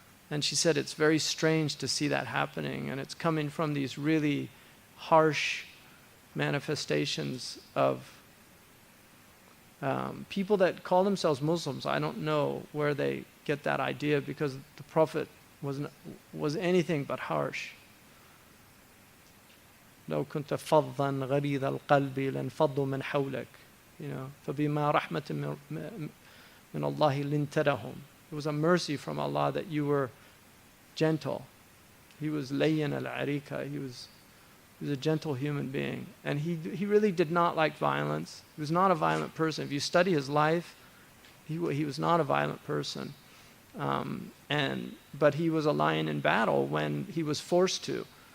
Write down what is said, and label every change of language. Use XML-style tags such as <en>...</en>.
<en>And she said it's very strange to see that happening, and it's coming from these really harsh manifestations of people that call themselves Muslims. I don't know where they get that idea, because the Prophet was anything but harsh.</en> <ar>لو كنت فظا غليظ القلب لانفضوا من حولك, فبما رحمة من الله لنت لهم.</ar> <en>It was a mercy from Allah that you were gentle. He was layyin al-arika. He was a gentle human being. And he really did not like violence. He was not a violent person. If you study his life, he was not a violent person. But he was a lion in battle when he was forced to.</en>